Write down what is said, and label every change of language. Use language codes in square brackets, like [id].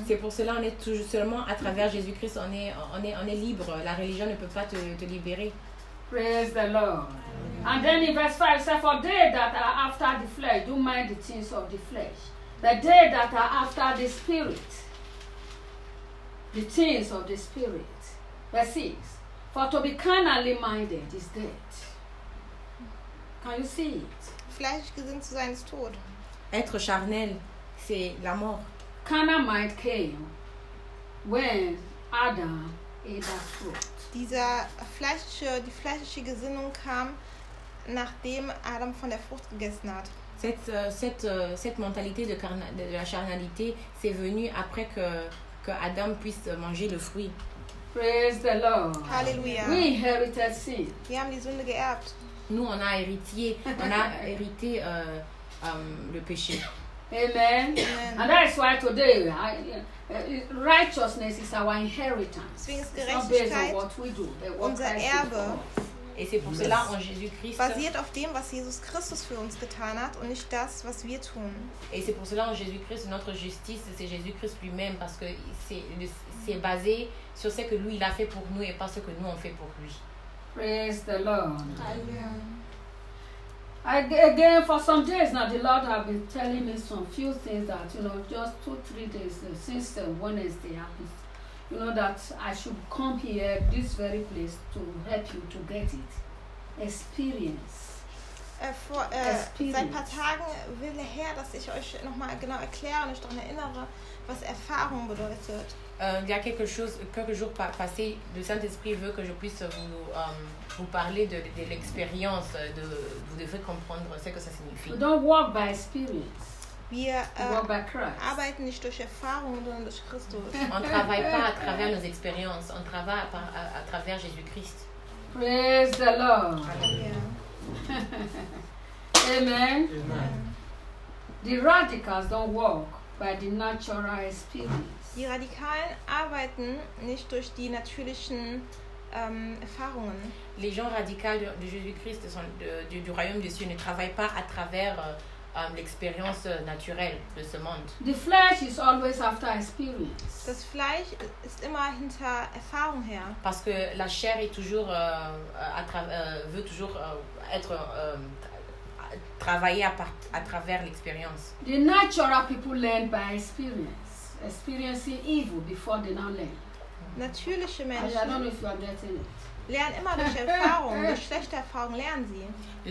[fr] C'est pour cela on est seulement à travers Jésus-Christ on est libre. La religion ne peut pas te libérer. [en] Praise the Lord. Amen. And then in verse 5, it says, for they that are after the flesh do mind the things of the flesh, but they that are after the spirit, the things of the spirit. Verse 6, for to be carnally minded is death. Can you see it? [de] Fleischgesinnt zu sein ist tot. [fr] Être charnel, c'est la mort. [en] Carnal mind came when Adam ate that fruit. [de] Die fleischliche Gesinnung kam, nachdem Adam von der Frucht gegessen hat. [fr] Cette mentalité de la charnalité, c'est venu après que Adam puisse manger le fruit. [en] Praise the Lord. Hallelujah. We inherited sin. [de] Wir haben die Sünde geerbt. [fr] Nous, on a hérité. On a hérité. Le péché. [en] Amen. And that is why today righteousness is our inheritance. [de] Deswegen ist Gerechtigkeit [en] what we do, [de] unser Erbe. [fr] Et c'est pour cela en Jésus-Christ. [de] Basiert auf dem, was Jesus Christus für uns getan hat und nicht das, was wir tun. [fr] Et c'est pour cela en Jésus-Christ, notre justice, c'est Jésus-Christ lui-même, parce que c'est basé sur ce que lui il a fait pour nous et pas ce que nous on fait pour lui. [en] Praise the Lord. Amen. Again, for some days now, the Lord has been telling me some few things that, you know, just 2-3 days since Wednesday happened, you know, that I should come here, this very place, to help you to get it. Experience. [de] Seit ein paar Tagen will her, dass ich euch nochmal genau erkläre und euch daran erinnere, was Erfahrung bedeutet. [fr] Il y a quelques jours passés, le Saint-Esprit veut que je puisse vous parler de l'expérience, de vous devez comprendre ce que ça signifie. [en] We don't walk by experience. [de] Wir arbeiten nicht durch Erfahrung, sondern durch Christus. [fr] On travaille pas à travers nos expériences, on travaille à travers Jésus-Christ. [en] Praise the Lord. Amen. Amen. Amen. The radicals don't walk by the natural experience. [de] Die Radikalen arbeiten nicht durch die natürlichen Erfahrungen. [fr] Les gens radicaux de Jésus-Christ du royaume des cieux ne travaillent pas à travers l'expérience naturelle de ce monde. [en] The flesh is always after experience. [de] Das Fleisch ist immer hinter Erfahrung her. [fr] Parce que la chair est toujours veut toujours être travaillée à travers l'expérience. [en] The natural people learn by experience. Experiencing evil before they now learn. [de] Natürliche Menschen. [en] I don't know if you are getting it. [de] Lernen immer durch Erfahrung. Durch schlechte Erfahrung lernen sie.